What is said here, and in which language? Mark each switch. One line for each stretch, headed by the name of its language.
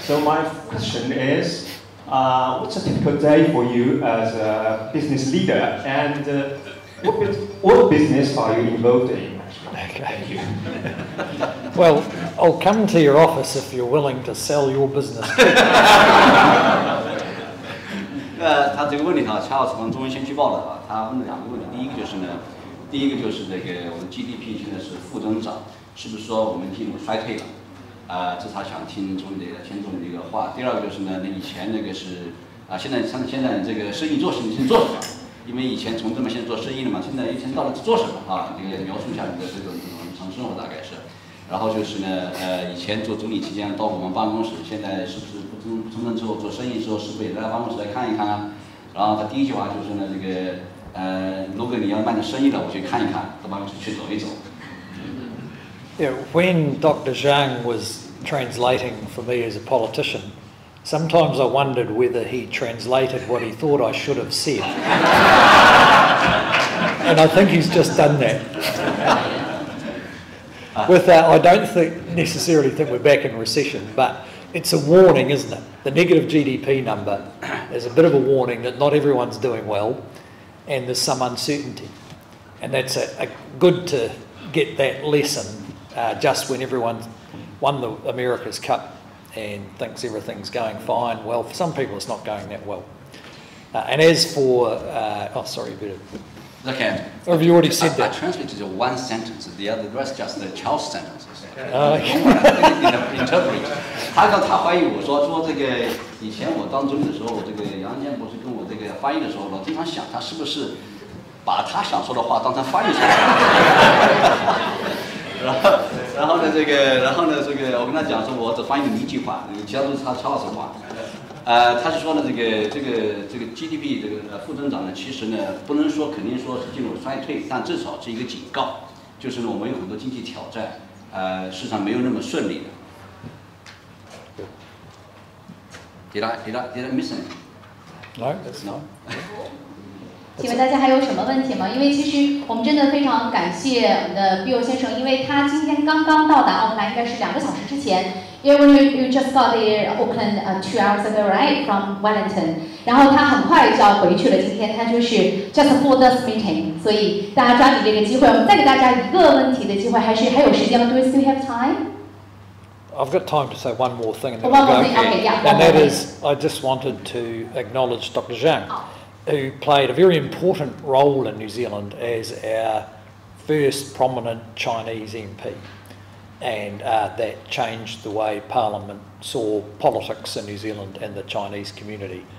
English: So my question is, what's a typical day for you as a business leader, and what business are you involved in? Okay. Thank you. Well, I'll come to your office if you're willing to sell your business.
Chinese: 他这个问题哈，恰好是从中文先驱报的啊。他问了2个问题，第一个就是这个我们 GDP 现在是负增长，是不是说我们进入衰退了？这是他想听总理的前总理的一个话。第二个就是呢，以前那个是现在这个生意做什么？因为以前从政嘛，现在做生意了嘛，现在以前到底做什么啊？这个描述一下你的这种日常生活大概是。然后就是呢，以前做总理期间到我们办公室，现在是不是不从政之后做生意之后，是不是也来办公室来看一看啊？然后他第一句话就是呢，这个如果你要办的生意了，我去看一看，到办公室去走一走。
English: Yeah, when Dr. Zhang was translating for me as a politician, sometimes I wondered whether he translated what he thought I should have said. And I think he's just done that. With that, I don't necessarily think we're back in recession, but it's a warning, isn't it? The negative GDP number is a bit of a warning that not everyone's doing well and there's some uncertainty. And that's good to get that lesson just when everyone's won the America's Cup and thinks everything's going fine. Well, for some people it's not going that well. And as for... sorry, Peter. Okay. Or have you already said that? I translated one sentence, the rest just the child's sentences. Interpret.
Chinese: 他怀疑我说这个以前我当总理的时候，我这个杨健博士跟我这个翻译的时候，我经常想他是不是把他想说的话当成翻译出来。然后呢，这个我跟他讲说，我只翻译了1句话，其他都是他悄悄说话。他是说呢，这个 GDP 这个负增长呢，其实呢不能说肯定说是进入衰退，但至少是一个警告，就是呢我们有很多经济挑战，市场没有那么顺利的。
English: Did I miss anything? No, that's not.
Chinese: 请问大家还有什么问题吗？因为其实我们真的非常感谢我们的 Bill 先生，因为他今天刚刚到达奥克兰，应该是2个小时之前。
English: 因为 you just got there Auckland 2 hours ago, right, from Wellington.
Chinese: 然后他很快就要回去了，今天他就是
English: just for this meeting，
Chinese: 所以大家抓紧这个机会。我们再给大家1个问题的机会，还有时间吗 ？
English: Do we still have time? I've got time to say one more thing, and, one more thing. Okay, yeah, and that is, I just wanted to acknowledge Dr. Zhang, who played a very important role in New Zealand as our first prominent Chinese MP, and that changed the way Parliament saw politics in New Zealand and the Chinese community.